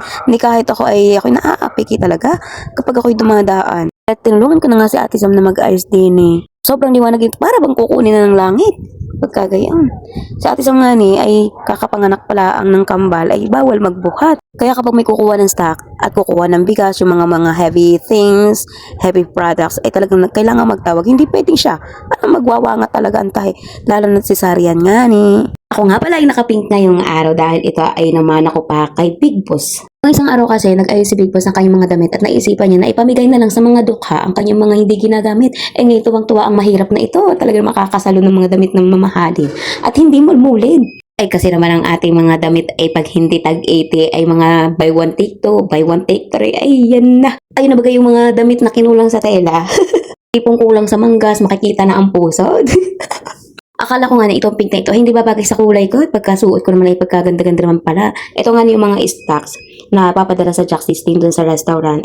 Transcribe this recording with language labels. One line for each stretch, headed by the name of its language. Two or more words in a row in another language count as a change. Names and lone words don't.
Filipino: Hindi kahit ako'y naaapiki talaga kapag ako'y dumadaan. At tinulungan ko na nga si Ate Sam na mag-ayos din eh. Sobrang liwanag ito. Para bang kukunin na ng langit. Pagkagayon. Si Ate Sam nga ni ay kakapanganak pala ang ng kambal ay bawal magbuhat. Kaya kapag may kukuha ng stock at kukuha ng bigas, yung mga
English: heavy things, heavy products,
Filipino: ay talagang kailangan magtawag. Hindi pwedeng siya. Magwawangat talaga ang tahi. Lalo na si Sarian nga ni. Ako nga pala ay nakapink ngayong araw dahil ito ay naman ako pa kay Big Boss. Ng isang araw kasi nag-ayos si Big Boss ng kanyang mga damit at naisipan niya na ipamigay na lang sa mga dukha ang kanyang mga hindi ginagamit. Ngayon tuwang-tuwa ang mahirap na ito. Talagang makakasalo ng mga damit ng mamahalin at hindi mulmulid. Ay kasi naman ang ating mga damit ay pag hindi tag 80 ay mga
English: buy one take 2, buy one take 3.
Filipino: Ay yan na. Ayun na bagay yung mga damit na kinulang sa tela. Tipong kulang sa manggas, makikita na ang pusod. Akala ko nga na itong pink na ito, hindi ba bagay sa kulay ko? Pagkasuot ko naman ay pagkaganda-ganda naman pala. Ito nga yung mga stocks na papadala sa Jack 16 dun sa restaurant.